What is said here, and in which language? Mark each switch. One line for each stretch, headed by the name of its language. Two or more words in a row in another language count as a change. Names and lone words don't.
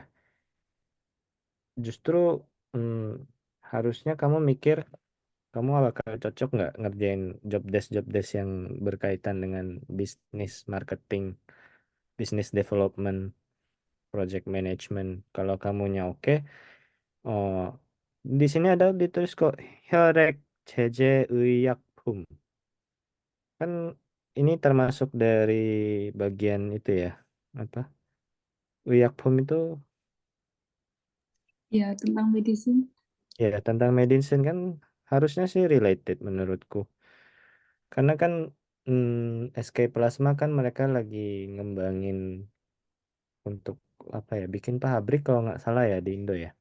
Indonesian: Justru hmm, harusnya kamu mikir kamu bakal cocok nggak ngerjain
English: job desk
Indonesian: yang berkaitan dengan bisnis marketing, bisnis development,
English: project management.
Indonesian: Kalau kamunya oke, oh di sini ada ditulis kok
Korean: 혈액 제제 의약품.
Indonesian: Kan ini termasuk dari bagian itu ya. Apa? 의약품 itu Ya, tentang medicine. ya tentang medicine kan harusnya sih related menurutku. Karena kan SK Plasma kan mereka lagi ngembangin untuk apa ya, bikin pabrik kalau nggak salah ya di Indo ya.